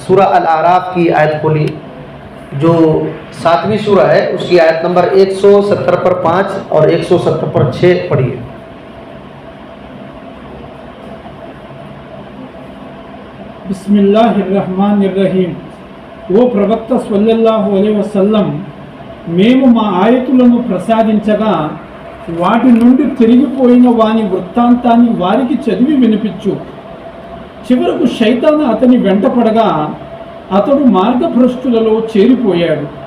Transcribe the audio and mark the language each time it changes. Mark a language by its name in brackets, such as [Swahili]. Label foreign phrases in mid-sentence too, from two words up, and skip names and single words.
[Urdu] سورہ الاعراف کی آیت کھولی، جو 7ویں سورہ ہے، اس کی آیت نمبر 170 پر 5 اور 170 پر 6 پڑھیے۔ [Arabic] بسم اللہ الرحمن الرحیم۔ [Telugu] ఓ ప్రవక్త [Arabic] صلى الله عليه وسلم, [Telugu] మేము మా ఆయతులను ప్రసాదించగా వాటి నుండి తిరిగిపోయిన వాని వృత్తాంతాన్ని వారికి చదివి వినిపించు. చివరకు శైతాను అతని వెంటపడగా అతడు మార్గభ్రష్టులలో చేరిపోయాడు.